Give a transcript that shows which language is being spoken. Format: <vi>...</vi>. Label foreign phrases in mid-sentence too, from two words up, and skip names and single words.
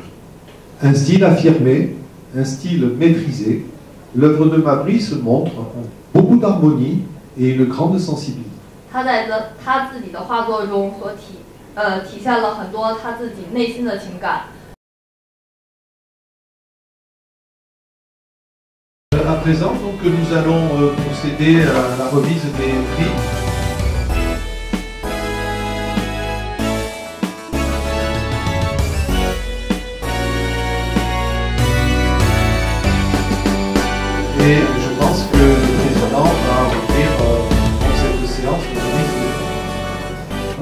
<fr>Un style affirmé, un style maîtrisé, l'œuvre de Mabris montre beaucoup d'harmonie et une grande sensibilité.</fr> <zh>他在他自己的画作中所体现了很多他自己内心的情感。</zh> <fr>À présent, donc, nous allons procéder à la remise des prix. Et je pense que le président va ouvrir pour cette séance le prix.</fr>